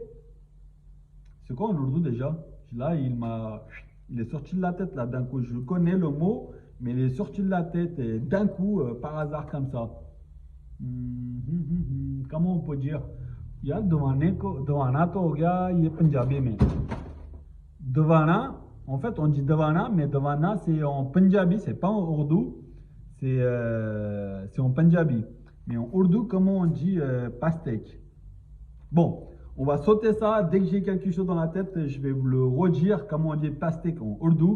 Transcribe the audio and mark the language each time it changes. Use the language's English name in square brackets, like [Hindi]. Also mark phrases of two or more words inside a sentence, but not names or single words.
[French] C'est quoi en ourdou déjà? Là, il est sorti de la tête là d'un coup. Je connais le mot, mais il est sorti de la tête d'un coup, par hasard comme ça. Comment on peut dire? [Urdu] یار دوانا تو ہو گیا یہ پنجابی میں. दवाना, [French] en fait on dit दवाना, mais दवाना c'est en पंजाबी, c'est pas en ourdou, c'est en पंजाबी. Mais en ourdou, comment on dit pastèque? Bon, on va sauter ça. Dès que j'ai quelque chose dans la tête, je vais vous le redire comment on dit pastèque en ourdou.